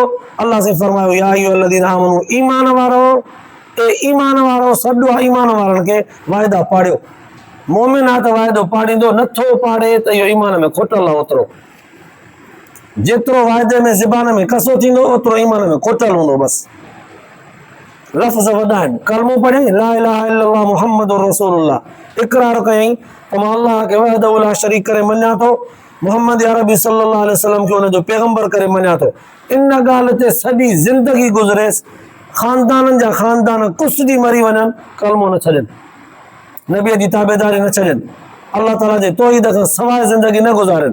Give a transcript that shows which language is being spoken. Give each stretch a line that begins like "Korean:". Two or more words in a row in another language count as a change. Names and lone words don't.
Sindhi: अल्लाह से फरमायो
Arabic: يا أيها الذين آمنوا,
Sindhi: ईमान वारो, ईमान वारो सॾु आहे ईमान वारनि खे वाइदा पाड़ियो। मोमिन आहे त वाइदो पाड़ींदो, नथो पाड़े त इहो ईमान में खोटल आहे। ओतिरो जेतिरो वाइदे में ज़बान में कसो थींदो ओतिरो ईमान में खोटल हूंदो। बसि लफ़्ज़ वॾा आहिनि, कलमो पढ़ियईं
Arabic: لا إله إلا الله محمد رسول الله,
Sindhi: इक़रार कयईं त मां अल्लाह खे
Arabic: وحده لا شريك
Sindhi: करे मञा थो, मोहम्मद अरबी
Arabic: صلى الله عليه وسلم
Sindhi: खे हुनजो पैगंबर करे मञा थो। इन ॻाल्हि ते सॼी ज़िंदगी गुज़रेसि, ख़ानदाननि जा ख़ानदान कुसदी मरी वञनि, कलमो न छॾनि, नबीअ जी ताबेदारी न छॾनि, अल्लाह ताला जे तौहीद खां सवाइ ज़िंदगी न गुज़ारनि।